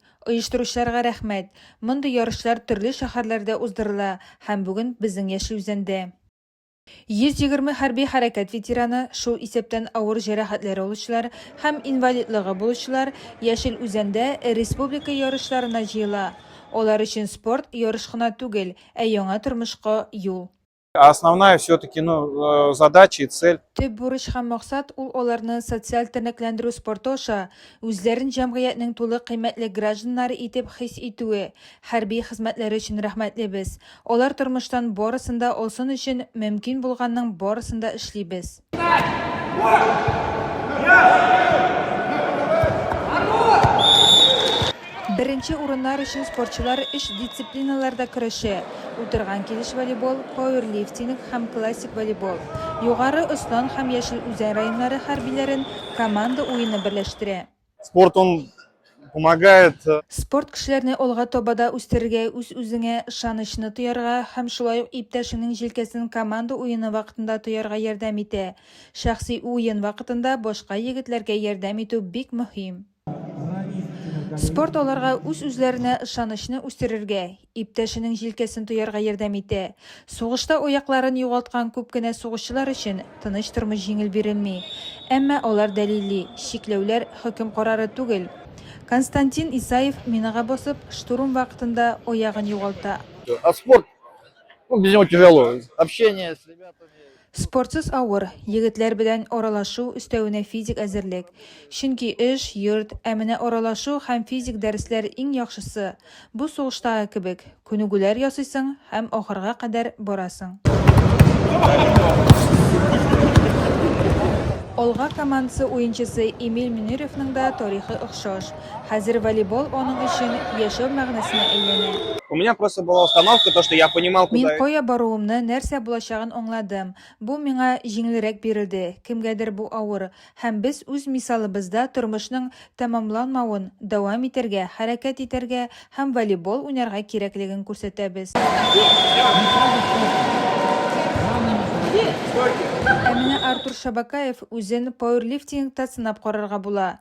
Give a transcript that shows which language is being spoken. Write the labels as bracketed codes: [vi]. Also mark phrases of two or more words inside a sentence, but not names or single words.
[tt] Оештыручыларга рәхмәт. Мондый ярышлар төрле шәһәрләрдә уздырыла һәм бүген безнең Яшелүзендә. 120 хәрби хәрәкәт ветераны, шул исәптән авыр җәрәхәтләре алучылар һәм инвалидлыгы булучылар Яшел Үзәндә республика ярышларына җыела. Олар өчен спорт ярыш кына түгел, ә яңа тормышка юл. [ru] Основная все-таки задача и цель. [tt] Төп бурыч һәм максат ул аларны социаль тернәкләндерү спорты аша үзләрен җәмгыятьнең тулы кыйммәтле гражданнары итеп хис итүе. Хәрби хезмәтләре өчен рәхмәтлебез. Алар тормыштан барысында алсын өчен мөмкин булганның барысында эшлибез. Беренче урыннар өчен спортчылар 3 дисциплиналарда көрәшә. Утырган килеш волейбол, пауэрлифтинг һәм классик волейбол. Югары Ослан һәм Яшел Үзән районнары хәрбиләрен команда уены берләштерә. [ru] Спорт, он помогает. [tt] Спорт кешеләрне алга табада үстерергә, үз-үзеңә ышанычны тоярга һәм шулай ук иптәшеңнең җилкәсен команда уены вакытында тоярга ярдәм итә. Шәхси уен вакытында башка егетләргә ярдәм итү бик мөһим. Спорт аларга үз-үзләренә ышанычны үстерергә, иптәшенең җилкәсен тоярга ярдәм итә. Сугышта аякларын югалткан күп кенә сугышчылар өчен тыныч тормыш җиңел бирелми. Әмма алар дәлилли, чикләүләр хөкем карары түгел. Константин Исаев минага басып, штурм вакытында аягын югалта. [ru] А спорт, без него тяжело. Общение с ребятами. [tt] Спортсыз авыр, егетләр белән аралашу өстәвенә физик әзерлек. Чөнки эш, йорт, әминә аралашу һәм физик дәресләр иң яхшысы. Бу сугыштагы кебек, күнегүләр ясыйсың һәм ахырга кадәр барасың. Олга командасы уенчысы Эмиль Мөнировның да тарихы охшаш. Хәзер волейбол аның өчен яшәү мәгънәсенә әйләнә. [ru] У меня просто была установка, то, что я понимал, [tt] Мин кая баруымны, нәрсә булачагын аңладым. Бу миңа җиңелрәк бирелде. Кемгәдер бу авыр. Һәм без үз мисалыбызда тормышның тәмамланмавын дәвам итәргә, хәрәкәт итәргә һәм волейбол уйнарга кирәклеген күрсәтәбез. Әминә Артур Шабакаев үзен пауэрлифтингта сынап карарга була.